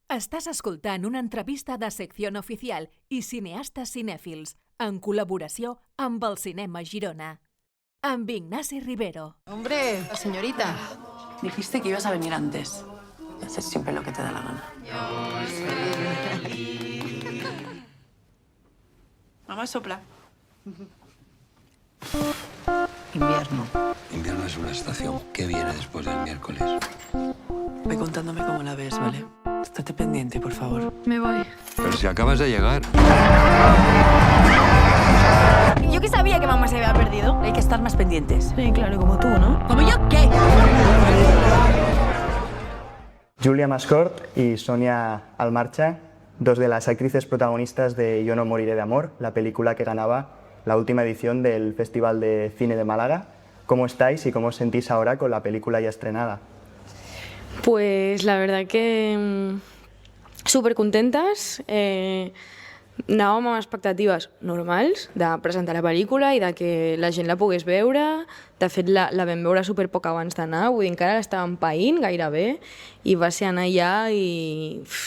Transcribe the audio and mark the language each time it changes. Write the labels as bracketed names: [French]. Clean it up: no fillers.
[Catalan] Estàs escoltant una entrevista de Sección Oficial i Cineastes Cinèfils, en col·laboració amb el Cinema Girona. Amb Ignasi Rivero. [Spanish] Hombre, señorita. Dijiste que ibas a venir antes. Haces siempre lo que te da la gana. Mamá, sopla. Invierno. Invierno es una estación que viene después del miércoles. Ve contándome cómo la ves, ¿vale? Estate pendiente, por favor. Me voy. Pero si acabas de llegar. Yo que sabía que mamá se había perdido. Hay que estar más pendientes. Sí, claro, como tú, ¿no? ¿Como yo qué? Julia Mascort y Sonia Almarcha, dos de las actrices protagonistas de Yo no moriré de amor, la película que ganaba la última edición del Festival de Cine de Málaga. ¿Cómo estáis y cómo os sentís ahora con la película ya estrenada? Pues la verdad que súper [Catalan] contentes. Anàvem amb expectatives normals de presentar la pel·lícula i de que la gent la pogués veure. De fet, la vam veure super poc abans d'anar, vull dir, encara l'estàvem païnt gairebé, i va ser anar allà i...